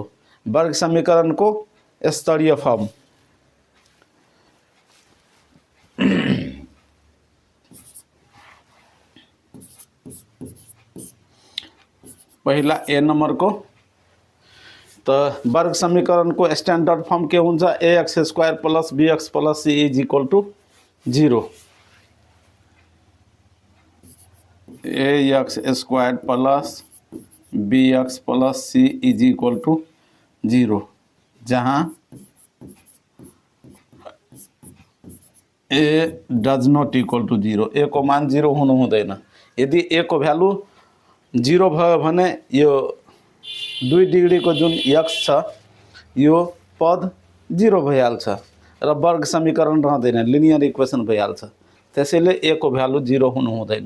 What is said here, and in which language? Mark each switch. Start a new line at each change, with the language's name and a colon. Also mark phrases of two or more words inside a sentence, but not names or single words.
Nepali: वर्ग समीकरणको स्तरीय फर्म। पहिला ए नम्बरको त वर्ग समीकरणको
English: standard form
Nepali: के हुन्छ?
English: ax square plus bx plus c is equal to 0. ax square plus bx plus c is equal to 0, जहाँ a does not equal to 0।
Nepali: a को मान 0 हुनु हुँदैन। यदि a को भ्यालु 0 भयो भने यो 2 डिग्री को जुन x छ यो पद 0 भइहाल्छ र वर्ग समीकरण रहँदैन,
English: linear equation
Nepali: भइहाल्छ। त्यसैले a को भ्यालु 0 हुनु हुँदैन।